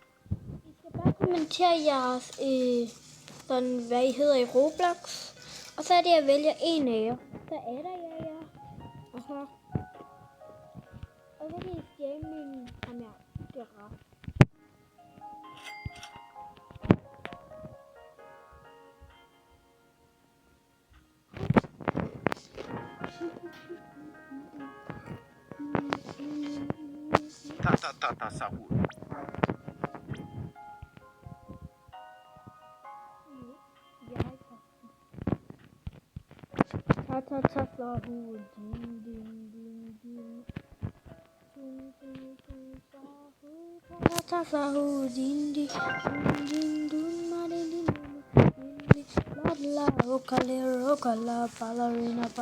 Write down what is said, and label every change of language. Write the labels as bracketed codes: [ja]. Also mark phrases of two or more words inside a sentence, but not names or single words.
[da] I skal bare kommentere jeres, sådan, hvad I hedder i Roblox. Og så er det, at jeg vælger en af jer. Så adder jeg jer. Og så kan I stjæle min giraffe. Ta sahur. Ta sahur. Din din din din. Ta sahur. Din din din din din. La rocala, ballerina.